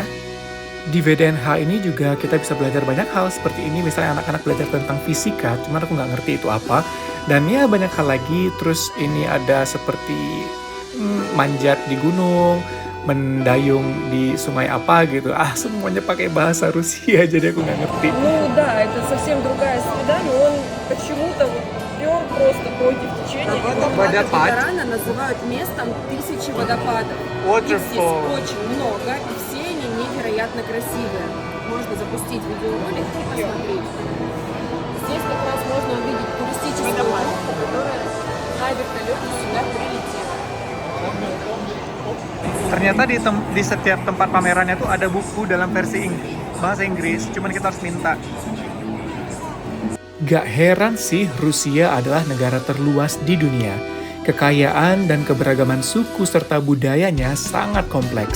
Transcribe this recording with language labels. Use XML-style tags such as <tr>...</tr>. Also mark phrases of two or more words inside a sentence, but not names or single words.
<id>Di VDNH ini juga kita bisa belajar banyak hal seperti ini. Misalnya anak-anak belajar tentang fisika, cuman aku nggak ngerti itu apa. Dan ya banyak hal lagi. Terus ini ada seperti manjat di gunung, mendayung di sungai apa gitu. Semuanya pakai bahasa Rusia, jadi aku nggak ngerti.</id> <ru>Ну да, это совсем другая среда, но он почему-то пёр просто против течения. Водопад. Рано называют местом тысячи водопадов. Их Waterfall. здесь очень много, и все они невероятно красивые. Можно запустить видеоролик и посмотреть. Здесь как раз можно увидеть туристическую группу, которая на вертолете сюда прилетела.</ru> <id>Ternyata di setiap tempat pamerannya tuh ada buku dalam versi bahasa Inggris, cuman kita harus minta. Gak heran sih, Rusia adalah negara terluas di dunia. Kekayaan dan keberagaman suku serta budayanya sangat kompleks.</id>